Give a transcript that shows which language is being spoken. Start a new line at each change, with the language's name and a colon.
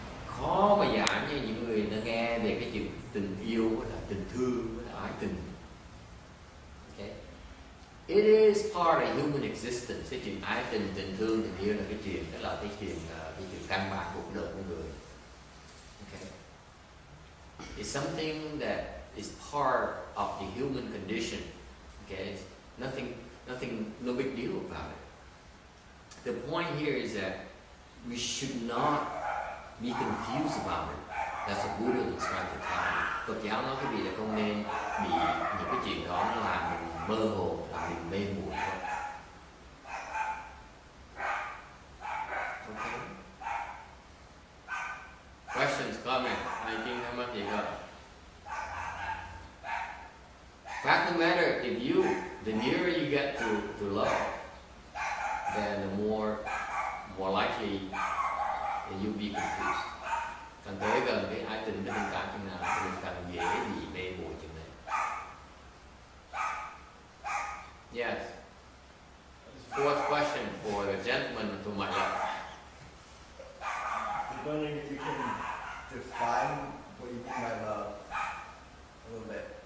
Vietnamese: Khó mà giảng cho những người ta nghe về cái chuyện tình yêu với là tình thương với là ái tình.
English: Okay. It is part of human existence.
Vietnamese: Cái chuyện ái tình, tình thương, tình yêu là cái chuyện căn bản của cuộc đời của người.
English: Okay. It's something that is part of the human condition. Okay. Nothing, no big deal about it. The point here is that we should not be confused about it. That's what Buddha is trying to tell you.
Vietnamese: Phật giáo nói cái gì là không nên bị những cái chuyện đó nó làm mình mơ hồ, làm mình mê muội thôi.
English: Okay. Questions, comments?
Vietnamese: Ai Kiên thắc mắc gì không?
English: Fact of the matter, the nearer you get to love, then the more likely you'll be confused.
Vietnamese: Càng tới gần cái ái tình, cái tình cảm chừng nào, thì càng dễ bị mê muội chừng này.
English: Yes. Fourth question for the gentleman to my left. I'm wondering if you can define what you mean by love a little bit.